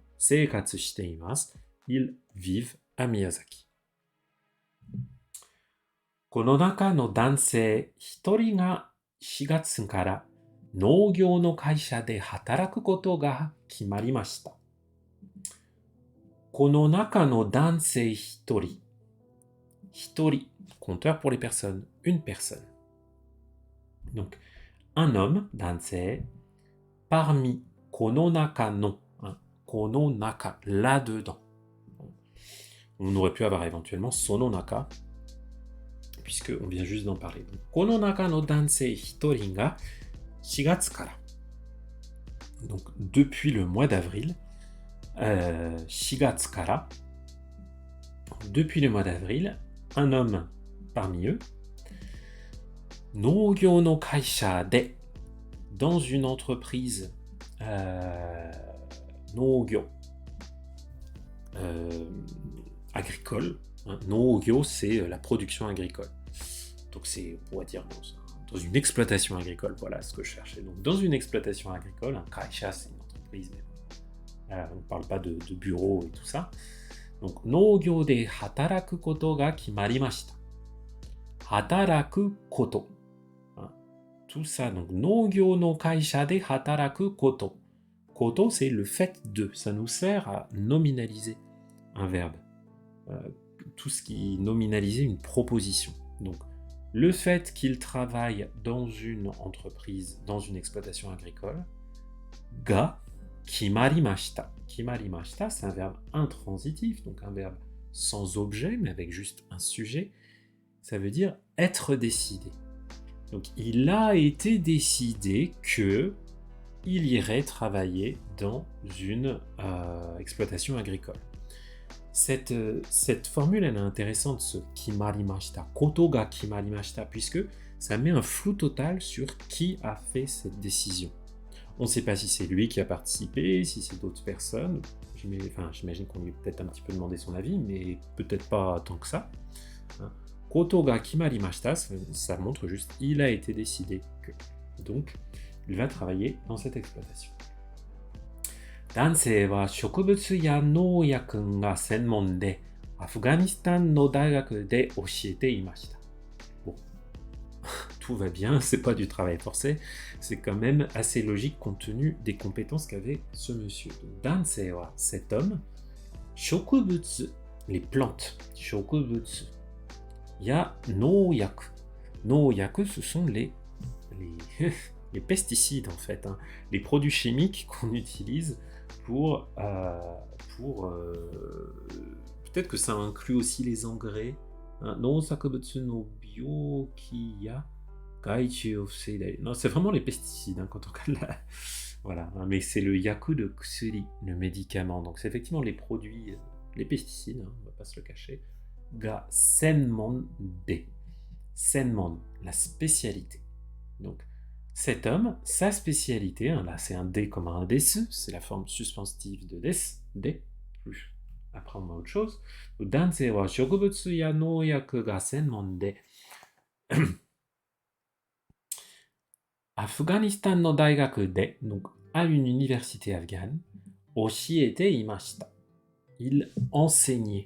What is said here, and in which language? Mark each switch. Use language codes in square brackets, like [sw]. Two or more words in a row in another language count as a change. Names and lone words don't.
[ja] 生活しています, [fr] ils vivent à Miyazaki. [ja] この中の男性一人が 4月から農業の会社で働くことが決まりました。この中の男性一人、 [fr] compteur pour les personnes, une personne. Donc, un homme, dansei, parmi [ja] この中の, [fr] hein, [ja] この中, [fr] là-dedans. On aurait pu avoir éventuellement [ja] その中, [fr] puisqu'on vient juste d'en parler. Donc, [ja] この中の男性一人が 4月から. [fr] Donc, depuis le mois d'avril, 4 月から, depuis le mois d'avril, un homme parmi eux, [ja] 農業の会社で, [fr] dans une entreprise 農業 agricole, hein, 農業 c'est la production agricole, donc c'est, on pourrait dire, dans une exploitation agricole, voilà ce que je cherchais. Donc dans une exploitation agricole, un kaisha c'est une entreprise, mais on ne parle pas de bureau et tout ça. Donc, [ja] 農業で働くことが決まりました。働くこと。 [fr] Tout ça, donc, [ja] 農業の会社で働くこと。Koto, [fr] c'est le fait de. Ça nous sert à nominaliser un verbe. Tout ce qui nominalisait une proposition. Donc, le fait qu'il travaille dans une entreprise, dans une exploitation agricole, [ja] が決まりました. [fr] Kimarimashita, c'est un verbe intransitif, donc un verbe sans objet, mais avec juste un sujet. Ça veut dire être décidé. Donc, il a été décidé que il irait travailler dans une exploitation agricole. Cette formule, elle est intéressante, ce kimarimashita, [ja] ことが決まりました, [fr] puisque ça met un flou total sur qui a fait cette décision. On ne sait pas si c'est lui qui a participé, si c'est d'autres personnes. J'imagine qu'on lui a peut-être un petit peu demandé son avis, mais peut-être pas tant que ça. [ja] ことが決まりました, [fr] ça montre juste il a été décidé que. Donc, il va travailler dans cette exploitation. [ja] 男性は植物や農薬が専門でAfghanistanの大学で教えていました. [fr] Bon, tout va bien, c'est pas du travail forcé, c'est quand même assez logique compte tenu des compétences qu'avait ce monsieur. [ja] 男性は, [fr] cet homme, shokubutsu, les plantes, [ja] 植物、や農薬. [fr] Nouyaku, ce sont les pesticides en fait, hein, les produits chimiques qu'on utilise pour peut-être que ça inclut aussi les engrais. [ja] の作物の病気や害地を防いだい. [fr] Non, c'est vraiment les pesticides, hein, quand on regarde là. Voilà, hein, mais c'est le yaku de kusuri, le médicament. Donc c'est effectivement les produits, les pesticides, hein, on va pas se le cacher. [ja] が専門で。専門, la spécialité. [fr] Donc cet homme, sa spécialité, hein, là c'est un D comme un desu, c'est la forme suspensive de des, D, plus après on met autre chose. [ja] 男性は植物や農薬が専門で、Afghanistanの大学で、 [fr] donc à une université afghane, [ja] 教えていました。 [fr] Il enseignait.